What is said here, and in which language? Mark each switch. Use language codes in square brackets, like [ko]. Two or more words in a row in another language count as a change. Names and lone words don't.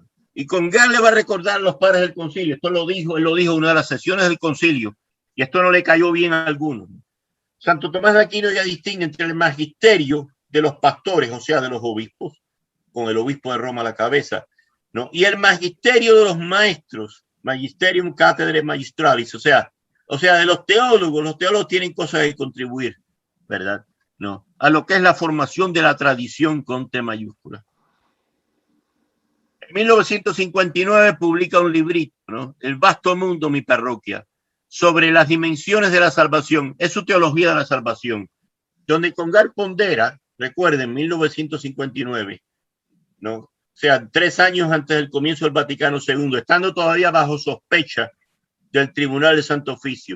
[es] Y Congar le va a recordar a los padres del concilio, esto lo dijo, él lo dijo en una de las sesiones del concilio, y esto no le cayó bien a algunos. Santo Tomás de Aquino ya distingue entre el magisterio de los pastores, o sea, de los obispos, con el obispo de Roma a la cabeza, ¿no?, y el magisterio de los maestros, [la] magisterium cathedrae magistralis, [es] o sea, de los teólogos tienen cosas que contribuir, ¿verdad?, ¿no?, a lo que es la formación de la tradición con T mayúscula. En 1959 publica un librito, ¿no?, El vasto mundo, mi parroquia, sobre las dimensiones de la salvación, es su teología de la salvación, donde Congar pondera, recuerden, 1959, ¿no?, o sea, 3 años antes del comienzo del Vaticano II, estando todavía bajo sospecha del Tribunal de Santo Oficio.